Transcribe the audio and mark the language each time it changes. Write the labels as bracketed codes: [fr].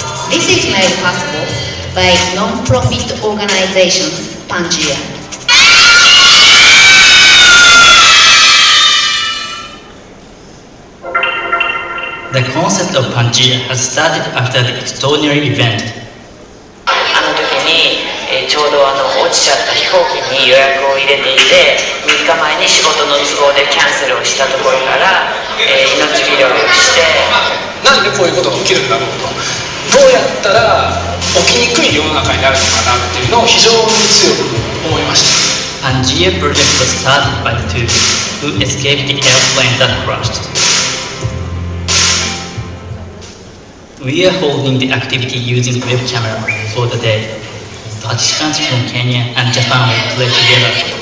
[en] This is made possible by non-profit organization Pangea. The concept of Pangea has started after the extraordinary event. [ja] あの時に、ちょうど落ちちゃった飛行機に予約を入れていて、3日前に仕事の都合でキャンセルをしたところから、命拾いをして、なんでこういうことが起きるんだろうと、どうやったら起きにくい世の中になるのかなっていうのを非常に強く思いました。 [en] Pangea project was started by the two who escaped the airplane that crashed. We are holding the activity using web camera for the day. Participants from Kenya and Japan will play together.